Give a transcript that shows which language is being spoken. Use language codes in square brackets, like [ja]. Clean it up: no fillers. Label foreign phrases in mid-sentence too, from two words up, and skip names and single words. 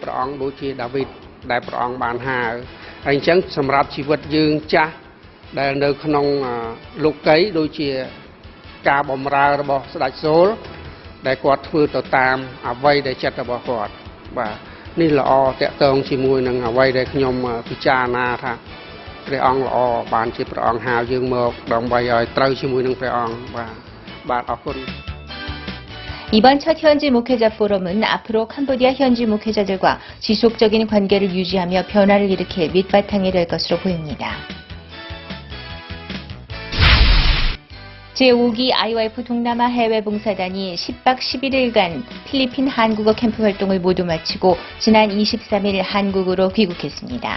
[km] ព្រះអង្គដូចជាដាវីតដែលព្រះអង្គបានហៅហើយអញ្ចឹងសម្រាប់ជីវិតយើងចាស់ដែលនៅក្នុងលោកីដូចជាការបម្រើរបស់ស្ដេចសូលដែលគាត់ធ្វើទៅតាមអ្វីដែលចិត្តរបស់គាត់បាទនេះល្អតកតងជាមួយនឹងអ្វីដែលខ្ញុំពិចារណាថាព្រះអង្គល្អបានជាព្រះអង្គហៅយើងមកដើម្បីឲ្យត្រូវជាមួយនឹងព្រះអង្គបាទអរគុណ [ko] 이번 첫 현지 목회자 포럼은 앞으로 캄보디아 현지 목회자들과 지속적인 관계를 유지하며 변화를 일으킬 밑바탕이 될 것으로 보입니다. 제5기 IOIF 동남아 해외봉사단이 10박 11일간 필리핀 한국어 캠프 활동을 모두 마치고 지난 23일 한국으로 귀국했습니다.